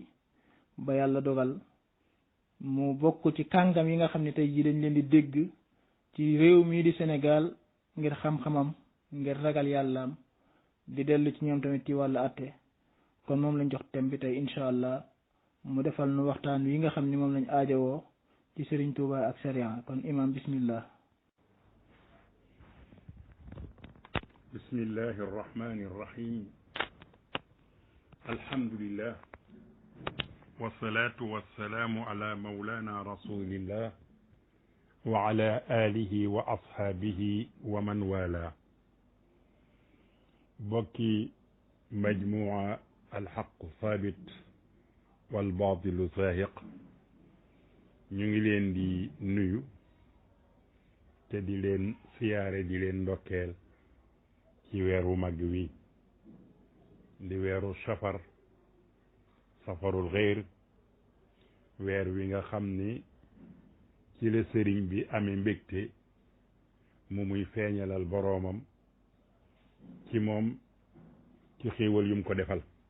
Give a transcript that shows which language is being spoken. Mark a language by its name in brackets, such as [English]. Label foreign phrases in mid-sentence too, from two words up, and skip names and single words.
[Wolof] ba yàlla dogal mu bokk ci kàngam yi nga xam ne tey jii dañ leen di dégg ci réew mii di Sénégal ngir xam-xamam, ngir ragal yàllaam, di dellu ci ñoom tamit ci wàllu àtte. kon moom lañ jox thème bi tey [Arabic] إن شاء الله [Wolof] mu defal nu waxtaan wi nga xam ni moom lañ aajowoo ci Serigne Touba ak sariya. kon imam bismillah. [Arabic] بسم الله الرحمن الرحيم الحمد لله والصلاة والسلام على مولانا رسول الله وعلى آله وأصحابه ومن والاه بكي مجموعة الحق ثابت والباطل زاهق [Wolof] ñu leen di nuyu te di leen siyaare di leen ndokkeel ci weeru mag wi di weeru safarul xeyr weer wi nga xam ni ci la sëriñ bi amee mbégte mu muy feeñalal boroomam ci moom ci xéewal yum ko defal